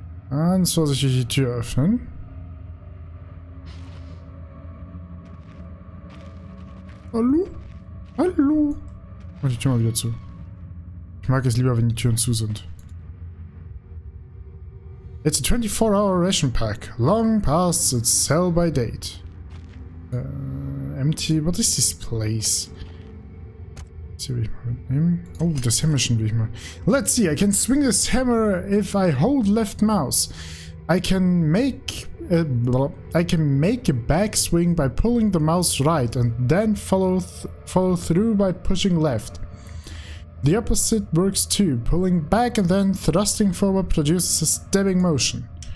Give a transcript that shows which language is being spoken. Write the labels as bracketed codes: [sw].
[de] Ganz vorsichtig die Tür öffnen. Hallo? Hallo? Mach die Tür mal wieder zu. Ich mag es lieber, wenn die Türen zu sind. [en] It's a 24-hour ration pack, long past its sell-by date. Empty. What is this place? [de] Das hier will ich mal mitnehmen. Oh, das Hämmerchen will ich mal. [en] Let's see, I can swing this hammer if I hold left mouse. I can make a back swing by pulling the mouse right and then follow through by pushing left. The opposite works too. Pulling back and then thrusting forward produces a stabbing motion.